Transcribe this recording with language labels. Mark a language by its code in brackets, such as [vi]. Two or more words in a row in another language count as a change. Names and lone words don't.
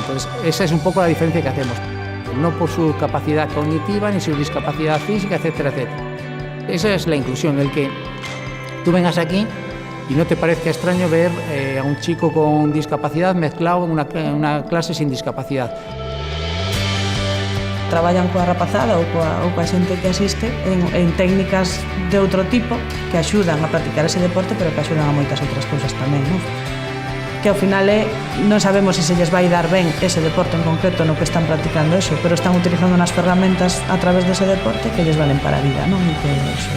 [es] Entonces, esa es un poco la diferencia que hacemos. No por su capacidad cognitiva ni su discapacidad física, etcétera, etcétera. Esa es la inclusión, el que tú vengas aquí y no te parezca extraño ver a un chico con discapacidad mezclado en una clase sin discapacidad. [gl] Traballan coa rapazada ou coa xente que asiste en técnicas de outro tipo que axudan a practicar ese deporte, pero que axudan a moitas outras cousas tamén, non? Que ao final non sabemos se lles vai dar ben ese deporte en concreto no que están practicando eso, pero están utilizando unas ferramentas a través dese deporte que lles valen para a vida, non?